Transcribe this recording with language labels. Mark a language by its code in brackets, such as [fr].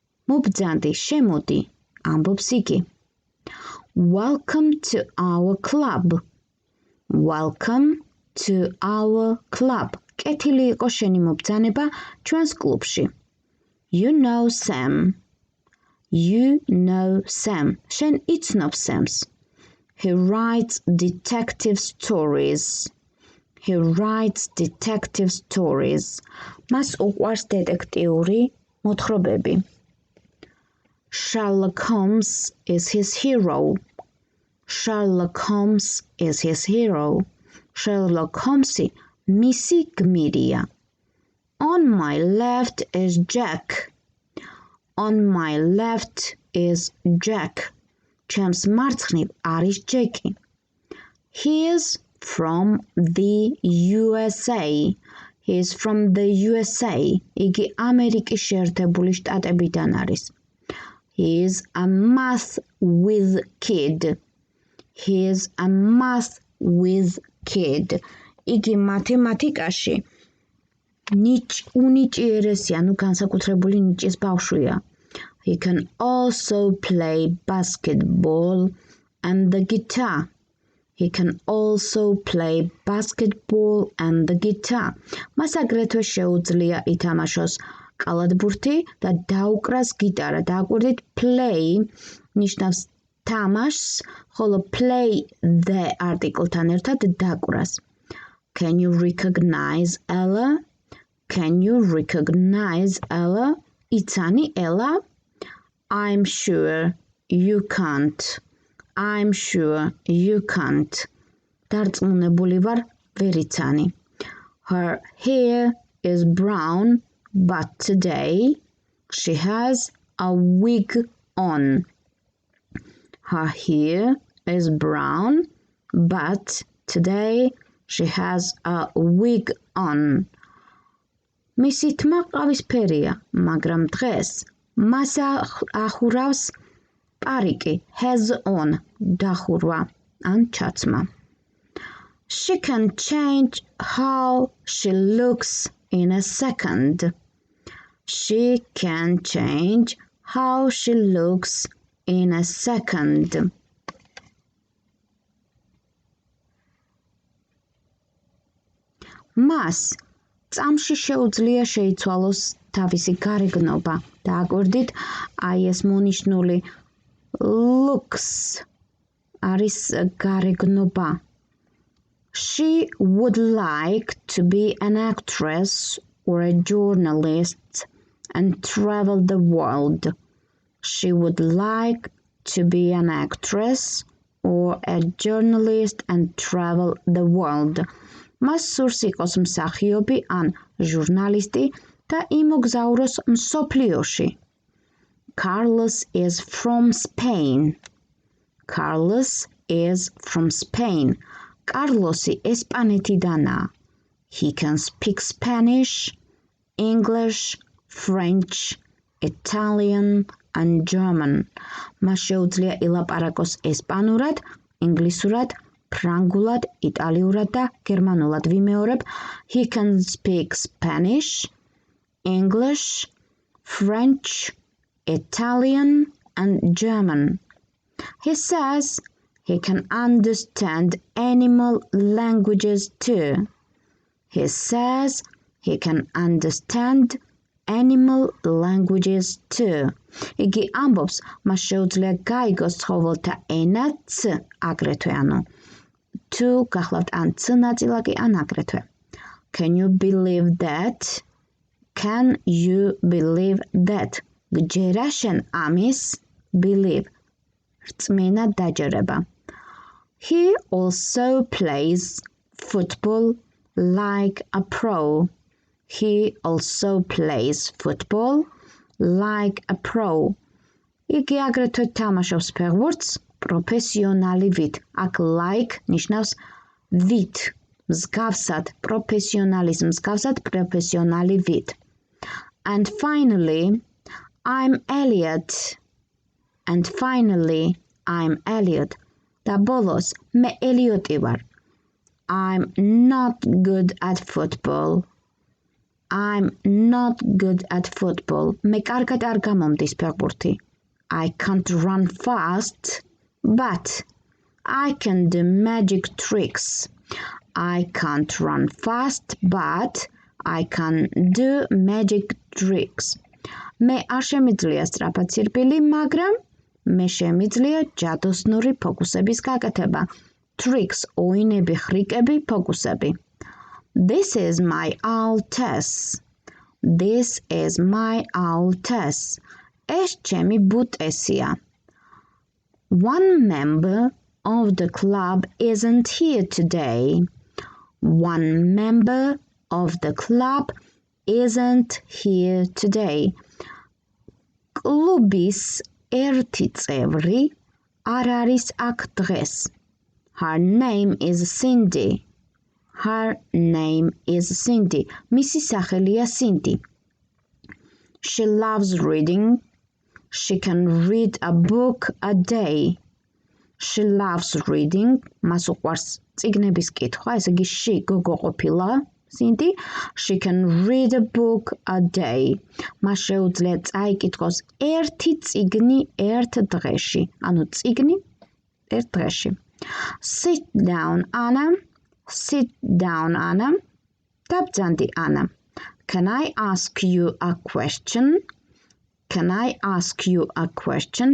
[ka] მობძანდი, შემოდი, ამბობს იგი. [en] Welcome to our club. Welcome to our club. [ka] კეთილი იყო შენი მობძანება ჩვენს კლუბში. [en] You know Sam. You know Sam. [ka] შენ იცნობ [en] Sam's. He writes detective stories. He writes detective stories. [ka] მას უყვარს დეტექტიური მოთხრობები. [en] Sherlock Holmes is his hero. Sherlock Holmes is his hero. [ka] Sherlock Holmesი მისი გმირია. [en] On my left is Jack. On my left is Jack. [ka] ჩემს მარცხნივ არის ჯეკი. [en] He is from the USA. He is from the USA. [ka] იგი ამერიკის შეერთებული შტატებიდან არის. [en] He is a math with kid. He is a math with kid. [ka] იგი მათემატიკაში უნიჭიერესი, ანუ განსაკუთრებული ნიჭის ბავშვია. [en] He can also play basketball and the guitar. He can also play basketball and the guitar. [ka] მას აგრეთვე შეუძლია ითამაშოს კალათბურთი და დაუკრას გიტარა. დააკვირდით, play ნიშნავს თამაშს, ხოლო play the article-თან ერთად დაკვრას. [en] Can you recognize Ella? Can you recognize Ella? [ka] იცანი [en] Ella? I'm sure you can't. I'm sure you can't. [ka] დარწმუნებული ვარ, ვერ იცანი. [en] Her hair is brown, but today she has a wig on. Her hair is brown, but today she has a wig on. [ka] მისი თმა ყავისფერია, მაგრამ დღეს მას ახურავს პარიკი, [en] has on, [ka] დახურვა, ან ჩაცმა. [en] She can change how she looks in a second. She can change how she looks in a second. [ka] მას წამში შეუძლია შეიცვალოს თავისი გარეგნობა. დააკვირდით, აი ეს მონიშნული looks არის გარეგნობა. [en] She would like to be an actress or a journalist and travel the world. She would like to be an actress or a journalist and travel the world. [ka] მას სურს იყოს მსახიობი ან ჟურნალისტი და იმოგზაუროს მსოფლიოში. [en] Carlos is from Spain. Carlos is from Spain. [ka] კარლოსი ესპანეთიდანაა. [en] He can speak Spanish, English, French, Italian and German. [ka] მას შეუძლია ილაპარაკოს ესპანურად, ინგლისურად, ფრანგულად, იტალიურად და გერმანულად. ვიმეორებ, [en] he can speak Spanish, English, French, Italian and German. He says he can understand animal languages too. He says he can understand animal languages too. [ka] იგი ამბობს, მას შეუძლია გაიგოს ცხოველთა ენაც, აგრეთვე, ანუ თუ გახლავთ ან ც ნაწილაკი, ან აგრეთვე. [en] Can you believe that? Can you believe that? [ka] გჯერა შენ ამის? Believe. რწმენა დაჯერება. [en] He also plays football like a pro. He also plays football like a pro. [ka] იგი აგრეთვე თამაშობს ფეხბურთს პროფესიონალი ვით. აქ like ნიშნავს ვით, მსგავსად, პროფესიონალის მსგავსად პროფესიონალი ვით. [en] And finally, I'm Elliot. And finally, I'm Elliot. [ka] და ბოლოს, მე ელიოტი ვარ. [en] I'm not good at football. I'm not good at football. [ka] მე კარგად არ გამომდის ფეხბურთი. [en] I can't run fast, but I can do magic tricks. I can't run fast, but I can do magic tricks. [ka] მე არ შემიძლია სწრაფად სირბილი, მაგრამ მე შემიძლია ჯადოსნური ფოკუსების გაკეთება. Tricks, ოინები, ხრიკები, ფოკუსები. [en] This is my owl Tess. This is my owl Tess. [ka] ეს ჩემი ბუტესია. [en] One member of the club isn't here today. One member of the club isn't here today. [ka] კლუბის ერთი წევრი არ არის აქ დღეს. [en] Her name is Cindy. Her name is Cindy. [ka] მისი სახელია Cindy. [en] She loves reading. She can read a book a day. She loves reading. [ka] მას უყვარს წიგნების კითხვა, ესე იგი she გოგო ყოფილა. [en] Cindy, she can read a book a day. [ka] მას შეუძლია წაიკითხოს ერთი წიგნი ერთ დღეში. ანუ წიგნი ერთ დღეში. [en] Sit down, Anna. Sit down, Anna. [ka] Dabdzandi, [en] Anna. Can I ask you a question? Can I ask you a question?